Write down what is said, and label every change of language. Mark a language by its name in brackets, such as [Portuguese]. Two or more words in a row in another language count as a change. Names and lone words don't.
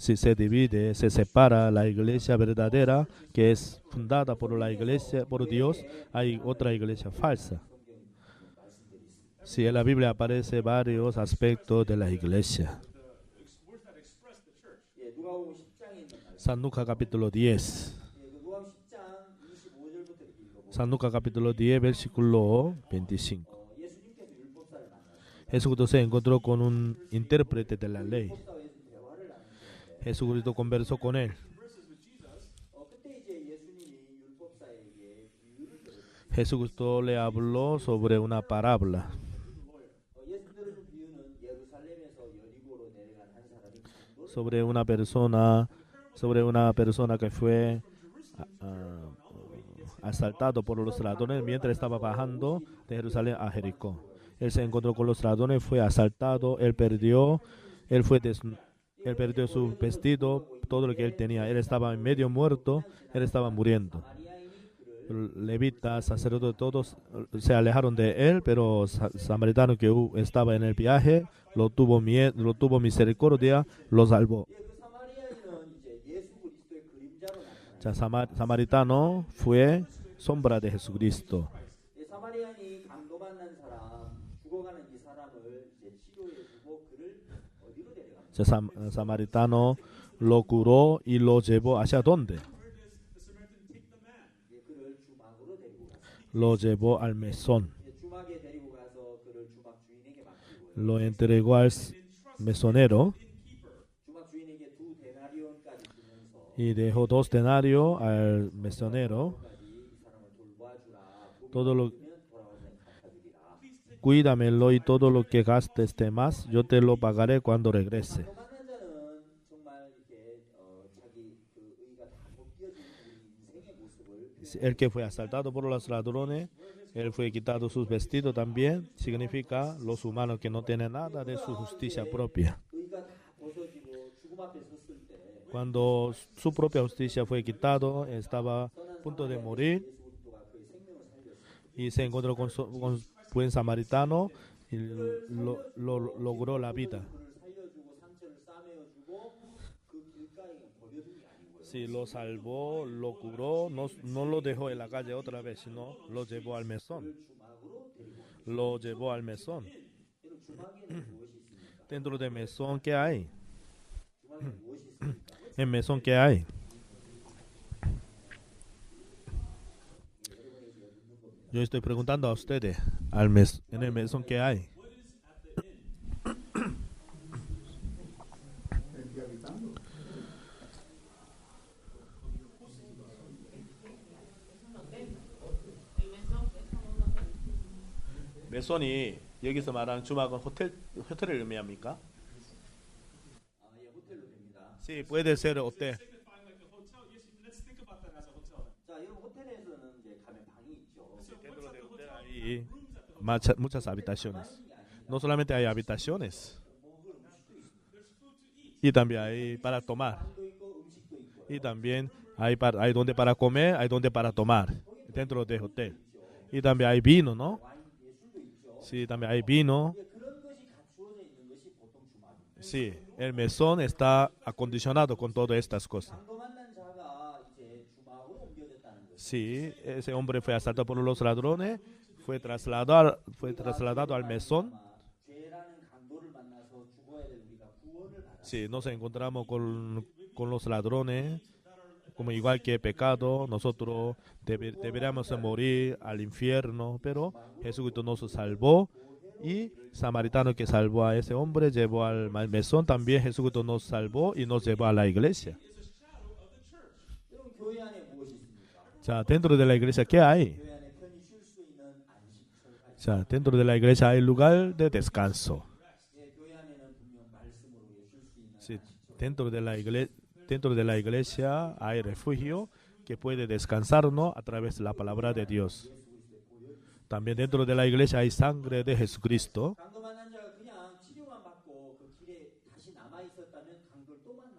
[Spanish] Si se divide, se separa la iglesia verdadera, que es fundada por la iglesia, por Dios, hay otra iglesia falsa. Si en la Biblia aparece varios aspectos de la iglesia. [English] Words that express the church. [Korean] 예, 누가복음 10장에 있는 말씀. [Spanish] San Lucas capítulo 10. [Korean] 예, 그 누가복음 10장 25절부터 이렇게 읽어보면 [Spanish] San Lucas capítulo 10, versículo 25. [Korean] 예수님께서 율법사를 만나서 [Spanish] Jesucristo se encontró con un intérprete de la ley. [Korean] 율법사와 예수 대화를 나누는데 [Spanish] Jesucristo conversó con él. [Korean] 그때 이제 예수님이 율법사에게 비유를 들어줬어요. [Spanish] Jesucristo le habló sobre una parábola. [Korean] 예수 들어준 비유는 예루살렘에서 여리고로 내려간 한 사람이 강도를 [Spanish] sobre una persona que fue asaltado por los ladrones mientras estaba bajando de Jerusalén a Jericó. Él se encontró con los ladrones, fue asaltado, él perdió su vestido, todo lo que él tenía. Él estaba medio muerto, él estaba muriendo. Levitas, sacerdotes, todos se alejaron de él, pero samaritano que estaba en el viaje lo tuvo misericordia, lo salvó. [Korean] 그 사마리아인은 이제 예수 그리스도의 그림자로 나타나요. [Spanish] Ya, samaritano fue sombra de Jesucristo. [Korean] 사마리아인이 강도 만난 사람, 죽어가는 이 사람을 이제 치료해주고 그를 어디로 데려갑니까? [Spanish] Ya, samaritano lo curó y lo llevó hacia dónde? [Korean] 그를 주막으로 데리고 갔어요. [Spanish] Lo llevó al mesón. [Korean] 주막에 데리고 가서 그를 주막 주인에게 맡기고요. [Spanish] Lo entregó al mesonero [Korean] 주막 주인에게 2데나리온까지 주면서 [Spanish] y dejó 2 denarios al mesonero. [Korean] 이 사람을 돌봐주라. [Spanish] Todo lo [Korean] 돌아오면 갚아주리라. [Spanish] cuídamelo y todo lo que gastes de más, yo te lo pagaré cuando regrese. [Korean] 강도 만난 자는 정말 이렇게 자기 그 의가 다 벗겨진 우리 인생의 모습을 [Spanish] El que fue asaltado por los ladrones, él fue quitado sus vestidos también, significa los humanos que no tienen nada de su justicia propia. [Korean] 의가 다 벗어지고 죽음 앞에 섰을 때 [Spanish] Cuando su propia justicia fue quitado, estaba a punto de morir [Korean] 예수 그리스도가 그의 생명을 살렸어요. [Spanish] y se encontró con buen samaritano y logró la vida. [Korean] 그를 살려주고 상처를 싸매어주고 그 길가에 버려둔 게 아니고요. [Spanish] Si lo salvó, lo curó, no lo dejó en la calle otra vez, sino lo llevó al mesón. [Korean] 주막으로 데리고 왔어요. [Spanish] Lo llevó al mesón. [Korean] 그럼 주막에는 무엇이 있습니까? [Spanish] Dentro del mesón, ¿qué hay? [Korean] 주막에 무엇이 있습니까? [Spanish] En mesón, ¿qué hay? Yo estoy preguntando a ustedes, en el mesón, ¿qué hay? [Korean] meson이 여기서 말하는 주막은 호텔을 의미합니까? 예, 호텔로 됩니다. [Spanish] Sí, puede ser hotel. [English] Signifying like a hotel. Yes, let's think about that as a hotel. [Korean] 자, 여러분 호텔에서는 이제 가면 방이 있죠. [Spanish] Dentro del hotel hay muchas habitaciones. No solamente hay habitaciones, y también hay para tomar. [Korean] 방도 있고 음식도 있고. [Spanish] Y también hay donde para comer, hay donde para tomar dentro del hotel. Y también hay vino, ¿no? [Korean] 와인, 예, 술도 있죠. [Spanish] Sí, también hay vino. [Korean] 예, 그런 것이 갖추어져 있는 것이 보통 주막입니다. [Spanish] Sí, el mesón está acondicionado con todas estas cosas. [Korean] 강도 만난 자가 이제 주막으로 옮겨졌다는 거죠. [Spanish] Sí, ese hombre fue asaltado por los ladrones, fue trasladado al mesón. [Korean] 죄라는 강도를 만나서 죽어야 될 우리가 구원을 받아. [Spanish] Si nos encontramos con los ladrones, como igual que pecado, nosotros deberíamos morir al infierno, pero Jesucristo nos salvó y samaritano que salvó a ese hombre llevó al mesón, también Jesucristo nos salvó y nos llevó a la iglesia. [Korean] 여러분 교회 안에 무엇이 있습니까? [Spanish] sea, dentro de la iglesia, ¿qué hay? [Korean] 교회 안에 편히 쉴 수 있는 안식처가 [Spanish] O sea, dentro de la iglesia hay lugar de descanso. [Korean] 예, 교회 안에는 분명 말씀으로 쉴 수 있는 [Spanish] Sí, [Korean] 안식처가 [Spanish] dentro de la iglesia hay refugio que puede descansarnos a través de la palabra de Dios. También dentro de la iglesia hay sangre de Jesucristo. [Korean] 강도 만난 자가 그냥 치료만 받고 그 길에 다시 남아 있었다면 강도를 또 만나요.